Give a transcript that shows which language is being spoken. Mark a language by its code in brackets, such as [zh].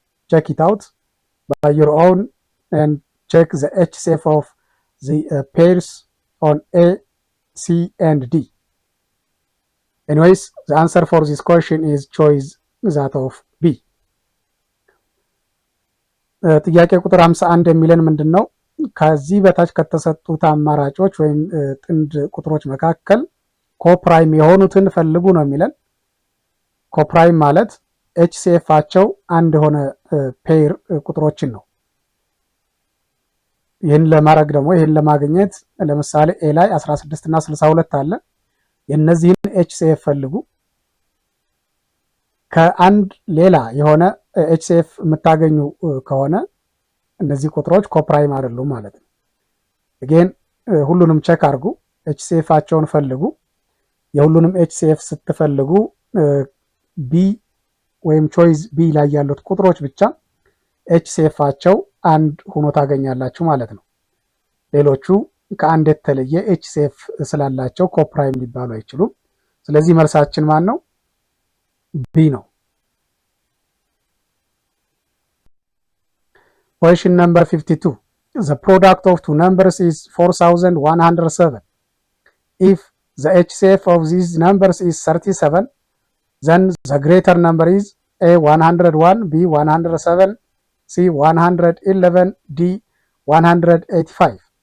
[en] Check it out by your own and check the HCF of the pairs on A, C and D. Anyways, the answer for this question is choice that of B. [am] ጥያቄ ቁጥር 51 የሚለን ምንድን ነው? ከዚህ በታች ከተሰጡት አማራጮች ወይም ጥንድ ቁጥሮች መካከል ኮፕራይም የሆኑትን ፈልጉ ነው የሚለን። ኮፕራይም ማለት HCFአቸው አንድ የሆነ ፔር ቁጥሮችን ነው። ይህን ለማድረግ ደግሞ ይህን ለማግኘት ለምሳሌ ኤ ላይ 16 እና 62 አለ። የነዚህን HCF ፈልጉ። ከአንድ ሌላ የሆነ HCF የምታገኙ ከሆነ እነዚህ ቁጥሮች ኮፕራይም አይደሉም ማለት ነው። [en] again [am] ሁሉንም ቼክ አድርጉ። ኤችሲኤፋቸውን ፈልጉ። የሁሉንም ኤችሲኤፍ ስትፈልጉ ቢ ወይም ቾይዝ ቢ ላይ ያሉት ቁጥሮች ብቻ ኤችሲኤፋቸው አንድ ሆኖ ታገኛላችሁ ማለት ነው። ሌሎቹ ከአንድ የተለየ ኤችሲኤፍ ስላላቸው ኮፕራይም ሊባሉ አይችሉም። ስለዚህ መልሳችን ማን ነው? ቢ ነው። [en] Question number 52. The product of two numbers is 4107. If the HCF of these numbers is 37, then the greater number is A 101, B 107, C 111, D 185.